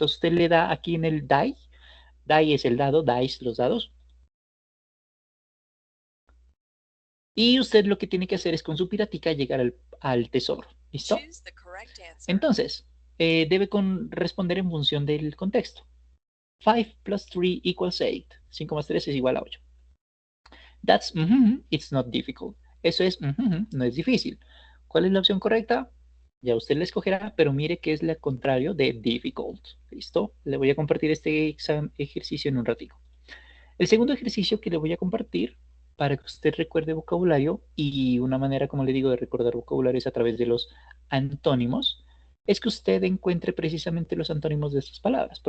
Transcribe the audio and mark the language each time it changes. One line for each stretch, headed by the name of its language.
Spanish: Entonces usted le da aquí en el die, die es el dado, dice los dados, y usted lo que tiene que hacer es con su piratica llegar al tesoro. ¿Listo? Entonces, debe responder en función del contexto.
English: 5 plus 3 equals 8.
Spanish: 5 más 3 es igual a 8.
English: That's it's not difficult.
Spanish: Eso es no es difícil. ¿Cuál es la opción correcta? Ya usted la escogerá, pero mire que es lo contrario de difficult. ¿Listo? Le voy a compartir este ejercicio en un ratito. El segundo ejercicio que le voy a compartir para que usted recuerde vocabulario y una manera, como le digo, de recordar vocabulario es a través de los antónimos, es que usted encuentre precisamente los antónimos de estas palabras.